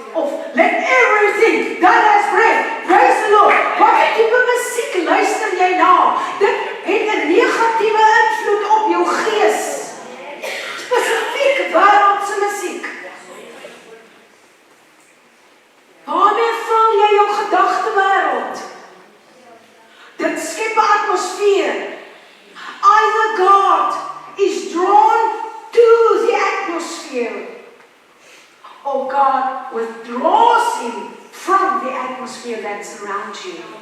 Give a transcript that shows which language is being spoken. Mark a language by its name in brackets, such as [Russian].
[English] Of let everything that has breath. Praise the Lord. [Afrikaans] Wat tipe musiek luister jy na? Dit het 'n negatiewe invloed op jou gees. Spesifiek wêreldse musiek. Waarmee vul jy jou gedagtewêreld? Dit skep 'n atmosfeer. [English] Either God is drawn to the atmosphere, or God withdraws him from the atmosphere that's around you.